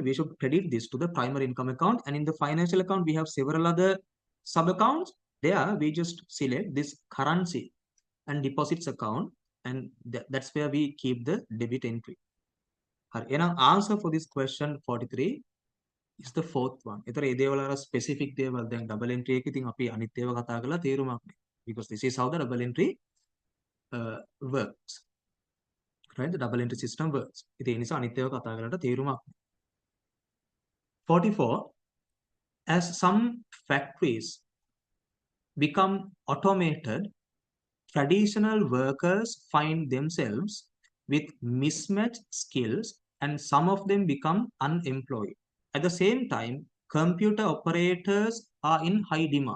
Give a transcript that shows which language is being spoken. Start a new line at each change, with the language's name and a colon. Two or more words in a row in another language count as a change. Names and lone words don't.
English: We should credit this to the primary income account. And in the financial account, we have several other sub accounts. There, we just select this currency and deposits account, and that's where we keep the debit entry. Our answer for this question 43 is the fourth one.
Sinhala: ඒතර ඒ දේවල් අර specific දේවල් දැන්
English: double entry
Sinhala: එකේ ඉතින් අපි අනිත් ඒවා කතා කරලා තේරුමක් නෑ.
English: Because this is how the double entry works. Right? The double entry system works.
Sinhala: ඉතින් ඒ නිසා අනිත් ඒවා කතා කරලා තේරුමක් නෑ.
English: 44. As some factories become automated, traditional workers find themselves with mismatched skills and some of them become unemployed. At the same time, computer operators are in high demand.